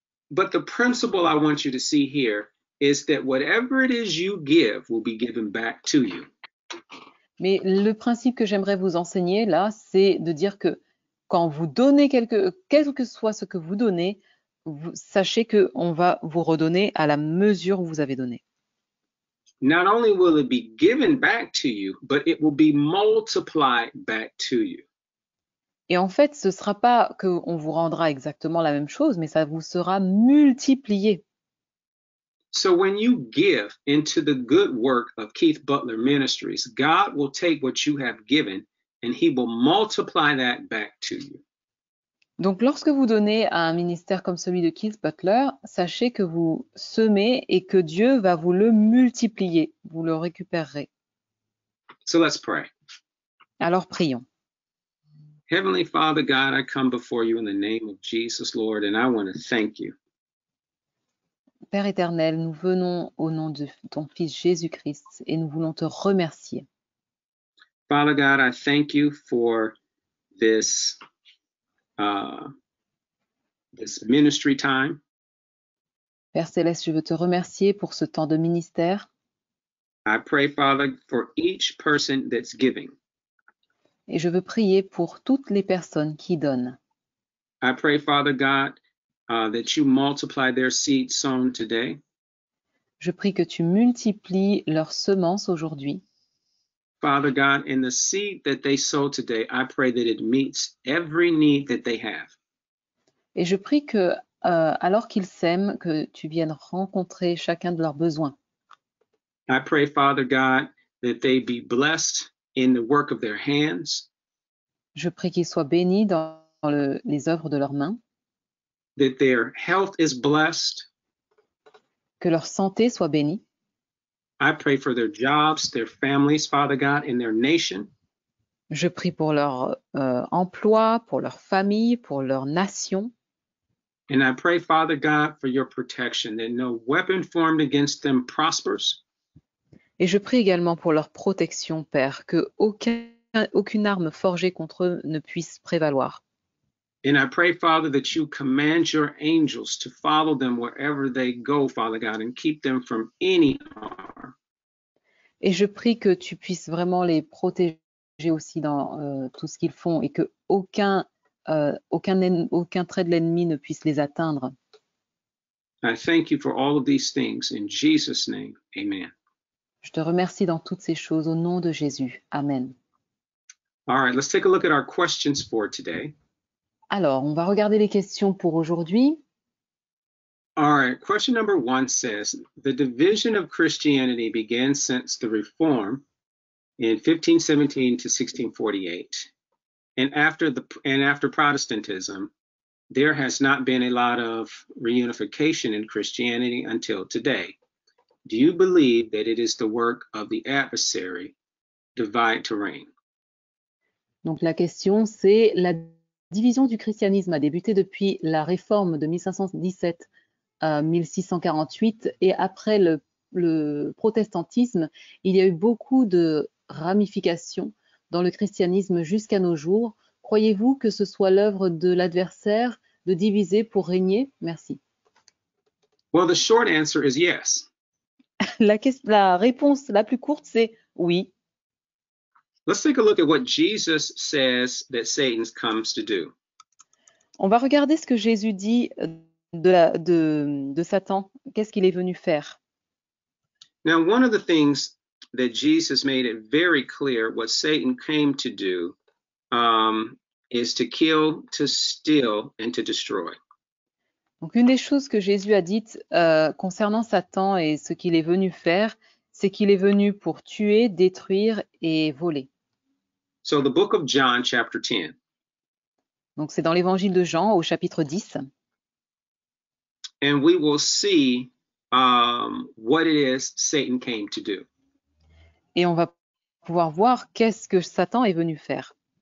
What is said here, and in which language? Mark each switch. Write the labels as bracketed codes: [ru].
[en] But the principle I want you to see here is that whatever it is you give will be given back to you. [fr] Mais le principe que j'aimerais vous enseigner là, c'est de dire que quand vous donnez quel que soit ce que vous donnez, sachez qu'on va vous redonner à la mesure où vous avez donné. [en] Not only will it be given back to you, but it will be multiplied back to you. [fr] Et en fait, ce ne sera pas qu'on vous rendra exactement la même chose, mais ça vous sera multiplié. [en] So when you give into the good work of Keith Butler Ministries, God will take what you have given and he will multiply that back to you. [fr] Donc, lorsque vous donnez à un ministère comme celui de Keith Butler, sachez que vous semez et que Dieu va vous le multiplier, vous le récupérerez. [en] So let's pray. [fr] Alors, prions. [en] Heavenly Father God, I come before you in the name of Jesus, Lord, and I want to thank you. [fr] Père éternel, nous venons au nom de ton Fils Jésus-Christ et nous voulons te remercier. [en] Father God, I thank you for this ministry time. [fr] Père Céleste, je veux te remercier pour ce temps de ministère. [en] I pray, Father, for each person that's giving. [fr] Et je veux prier pour toutes les personnes qui donnent. [en] I pray, Father God, that you multiply their seed sown today. [fr] Je prie que tu multiplies leurs semences aujourd'hui. [en] Father God, in the seed that they sow today, I pray that it meets every need that they have. [fr] Et je prie que, alors qu'ils sèment, que tu viennes rencontrer chacun de leurs besoins. [en] I pray, Father God, that they be blessed in the work of their hands. [fr] Je prie qu'ils soient bénis dans les œuvres de leurs mains, [en] That their health is blessed. [fr] que leur santé soit bénie. [en] I pray for their jobs, their families, Father God, and their nation. [fr] Je prie pour leur emploi, pour leur famille, pour leur nation. [en] And I pray, Father God, for your protection, that no weapon formed against them prospers. [fr] Et je prie également pour leur protection, Père, que aucune arme forgée contre eux ne puisse prévaloir. [en] And I pray, Father, that you command your angels to follow them wherever they go, Father God, and keep them from any harm. [fr] Et je prie que tu puisses vraiment les protéger aussi dans tout ce qu'ils font et que aucun trait de l'ennemi ne puisse les atteindre. [en] I thank you for all of these things. In Jesus' name, amen. [fr] Je te remercie dans toutes ces choses au nom de Jésus. Amen. [en] All right, let's take a look at our questions for today. [fr] Alors, on va regarder les questions pour aujourd'hui. [en] All right, question number 1 says, the division of Christianity began since the Reform in 1517 to 1648. And after Protestantism, there has not been a lot of reunification in Christianity until today. Do you believe that it is the work of the adversary, divide to reign? [fr] Donc la question, c'est la division du christianisme a débuté depuis la réforme de 1517 à 1648 et après le protestantisme, il y a eu beaucoup de ramifications dans le christianisme jusqu'à nos jours. Croyez-vous que ce soit l'œuvre de l'adversaire de diviser pour régner? Merci. [en] Well, the short answer is yes. [fr] La réponse la plus courte, c'est oui. [en] Let's take a look at what Jesus says that Satan comes to do. [fr] On va regarder ce que Jésus dit de Satan. Qu'est-ce qu'il est venu faire? [en] Now, one of the things that Jesus made it very clear what Satan came to do is to kill, to steal, and to destroy. [fr] Donc, une des choses que Jésus a dites concernant Satan et ce qu'il est venu faire, c'est qu'il est venu pour tuer, détruire et voler. [en] So the book of John, chapter 10. [fr] Donc, c'est dans l'évangile de Jean au chapitre 10. [en] And we will see what it is Satan came to do. [fr] Et on va pouvoir voir qu'est-ce que Satan est venu faire.